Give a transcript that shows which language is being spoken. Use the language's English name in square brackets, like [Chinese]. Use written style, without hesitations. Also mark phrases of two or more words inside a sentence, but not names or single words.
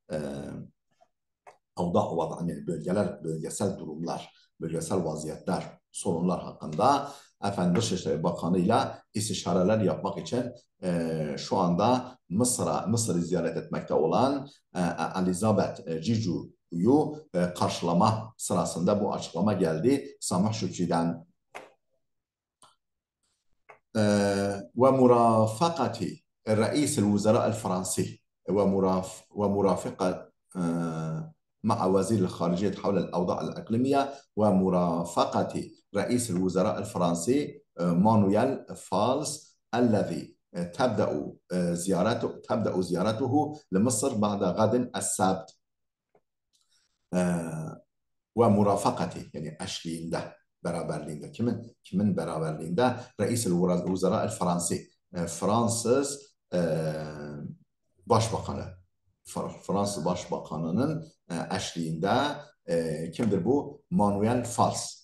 [Turkish] avda yani bölgesel durumlar, bölgesel vaziyetler, sorunlar hakkında efendim Dışişleri Bakanı'yla istişareler yapmak için şu anda Mısır'ı ziyaret etmekte olan Elizabeth Cicu'yu karşılama sırasında bu açıklama geldi Samih Şükrü'den. [Arabic] ومرافقة رئيس الوزراء الفرنسي ومرافقة مع وزير الخارجية حول الأوضاع الإقليمية ومرافقة رئيس الوزراء الفرنسي مانويل فالس الذي تبدأ زيارته لمصر بعد غد السبت [Turkish] ومرافقة yani eşliğinde beraberliğinde kimin beraberliğinde [Arabic] رئيس الوزراء الفرنسي [Turkish] Fransız Başbakanı Fransız Başbakanı'nın eşliğinde kimdir bu? Manuel Valls.